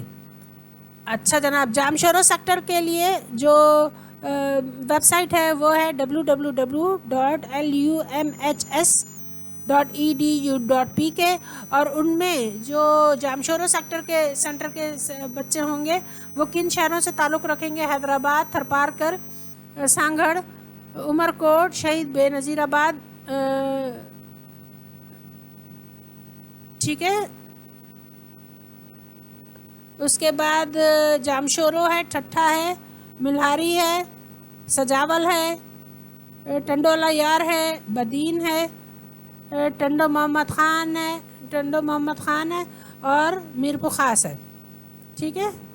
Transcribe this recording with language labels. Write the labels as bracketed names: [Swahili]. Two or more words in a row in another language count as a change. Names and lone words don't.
[Urdu] اچھا جناب، جامشورو سیکٹر کے لیے جو ویب سائٹ ہے وہ ہے www.lumhs.edu.pk، اور ان میں جو جامشورو سینٹر کے بچے ہوں گے وہ کن شہروں سے تعلق رکھیں گے? हैदराबाद, थरपारकर, सांगड़, उमरकोट, शहीद बेनज़ीराबाद। ٹھیک ہے، اس کے بعد جامشورو ہے، ٹھٹھہ ہے، ملہاری ہے، سجاول ہے، ٹنڈولہ یار ہے، بدین ہے, ٹنڈو محمد خان ہے اور میرپور خاص ہے. ٹھیک ہے,